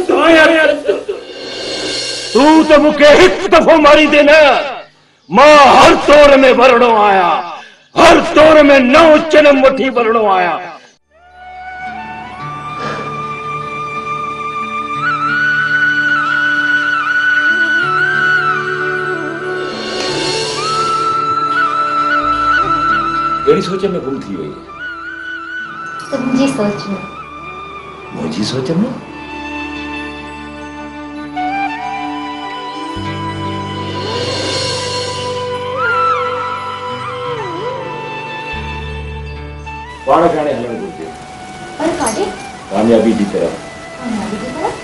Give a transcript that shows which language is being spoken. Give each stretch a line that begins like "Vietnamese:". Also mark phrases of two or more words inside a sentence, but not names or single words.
Sindhi: तू तो मुखे एक दफो मारी देना, मां हर तौर में भरणो आया, हर तौर में नौ जन्म वठी भरणो आया। कहिड़ी सोच में गुम थी वई है? तुंहिंजी सोच में। मुंहिंजी सोच में? पाण खाने हलण घुरिजे। पर काॾे?
Urdu: कामयाबी की तरफ। कामयाबी की तरफ?